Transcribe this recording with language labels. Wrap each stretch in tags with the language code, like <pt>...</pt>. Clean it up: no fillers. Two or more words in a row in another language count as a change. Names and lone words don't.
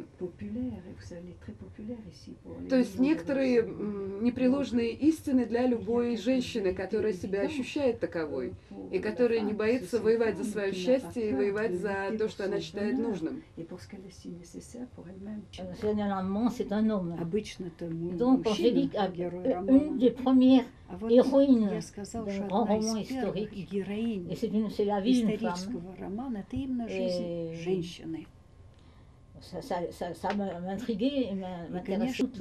<ru>То есть некоторые непреложные истины для любой женщины, которая себя ощущает таковой, и которая не боится воевать за свое счастье и воевать за то, что она считает нужным.</ru> <fr>Généralement, c'est un homme. Donc, Angélique a une des premières héroïnes d'un grand roman historique. Et c'est la vie d'une femme. Et ça m'a intrigué et m'intéresse.</fr>